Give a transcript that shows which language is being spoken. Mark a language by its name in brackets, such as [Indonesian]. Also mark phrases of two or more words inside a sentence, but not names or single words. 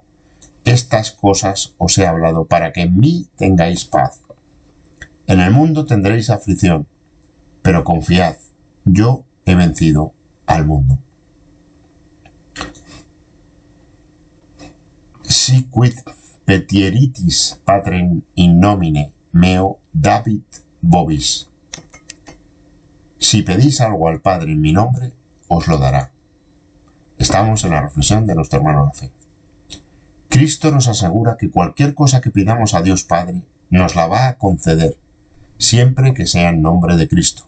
[Spanish] Estas cosas os he hablado para que en mí tengáis paz. En el mundo tendréis aflicción, pero confiad, yo he vencido al mundo. [Latin] Si quid petieritis patrem in nomine meo David vobis. [Spanish] Si pedís algo al Padre en mi nombre, os lo dará. Estamos en la reflexión de nuestro hermano la fe. Cristo nos asegura que cualquier cosa que pidamos a Dios Padre nos la va a conceder, siempre que sea en nombre de Cristo.